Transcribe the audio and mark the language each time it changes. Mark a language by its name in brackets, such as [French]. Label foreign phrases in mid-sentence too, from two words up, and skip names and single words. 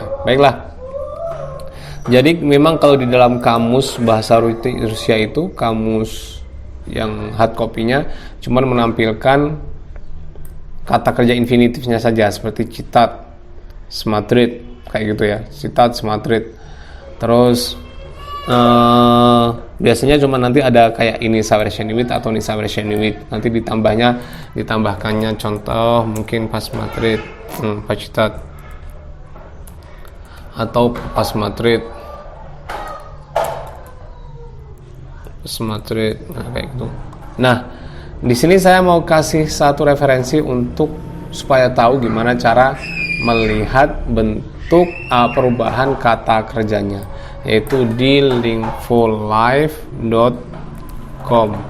[Indonesian] Baiklah. Jadi memang kalau di dalam kamus bahasa Rusia itu, kamus yang [English] hard copy- [Indonesian] nya cuman menampilkan kata kerja infinitifnya saja, seperti [Russian] читать, смотреть, [Indonesian] kayak gitu ya, [Russian] читать, смотреть. [Indonesian] Terus biasanya cuma nanti ada kayak ini совершенствовать atau [Russian] не совершенствовать, [Indonesian] nanti ditambahkannya contoh mungkin [Russian] посмотреть, почитать, [Indonesian] atau посмотреть, nah kayak gitu. Nah, di sini saya mau kasih satu referensi untuk supaya tahu gimana cara melihat bentuk perubahan kata kerjanya, yaitu di lingfolive.com.